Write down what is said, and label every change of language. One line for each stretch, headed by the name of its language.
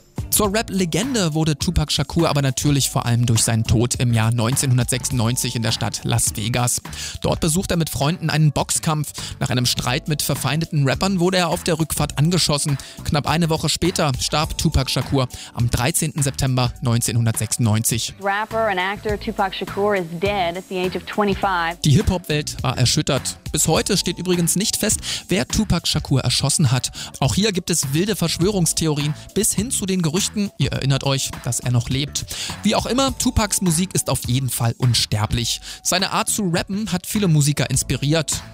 German: Zur Rap-Legende wurde Tupac Shakur aber natürlich vor allem durch seinen Tod im Jahr 1996 in der Stadt Las Vegas. Dort besucht er mit Freunden einen Boxkampf. Nach einem Streit mit verfeindeten Rappern wurde er auf der Rückfahrt angeschossen. Knapp eine Woche später starb Tupac Shakur am 13. September 1996.
English: Rapper and actor Tupac Shakur is dead at the age of 25.
German: Die Hip-Hop-Welt war erschüttert. Bis heute steht übrigens nicht fest, wer Tupac Shakur erschossen hat. Auch hier gibt es wilde Verschwörungstheorien bis hin zu den Gerüchten, ihr erinnert euch, dass er noch lebt. Wie auch immer, Tupacs Musik ist auf jeden Fall unsterblich. Seine Art zu rappen hat viele Musiker inspiriert.